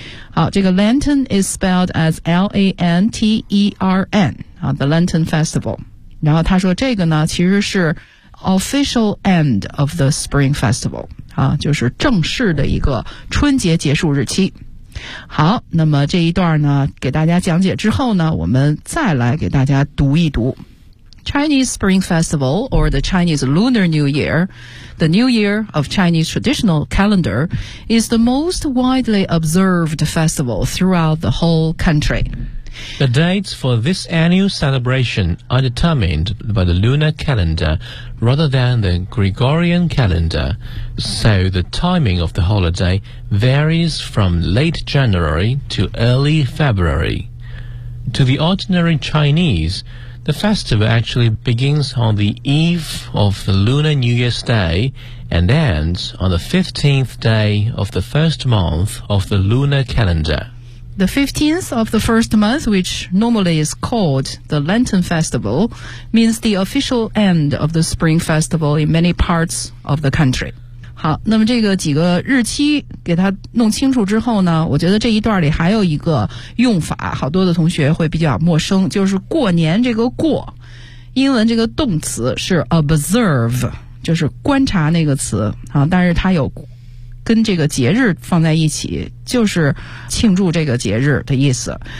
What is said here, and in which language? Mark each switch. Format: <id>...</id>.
<zh>好，这个</zh> <en>Lenten is spelled as L-A-N-T-E-R-N 啊 ，the Lenten Festival。</en> <zh>然后他说这个呢其实是</zh> <en>official end of the Spring Festival</en> <zh>啊，就是正式的一个春节结束日期。好，那么这一段呢给大家讲解之后呢，我们再来给大家读一读</zh> <en>Chinese Spring Festival or the Chinese Lunar New Year, the New Year of Chinese traditional calendar, is the most widely observed festival throughout the whole country. The dates for this annual celebration are determined by the lunar calendar rather than the Gregorian calendar, so the timing of the holiday varies from late January to early February. To the ordinary Chinese, the festival actually begins on the eve of the Lunar New Year's Day and ends on the 15th day of the first month of the lunar calendar. The 15th of the first month, which normally is called the Lantern Festival, means the official end of the Spring Festival in many parts of the country.</en> <zh>好，那么这个几个日期给它弄清楚之后呢，我觉得这一段里还有一个用法，好多的同学会比较陌生，就是过年这个过，英文这个动词是 observe， 就是观察那个词啊，但是它有跟这个节日放在一起，就是庆祝这个节日的意思。</zh>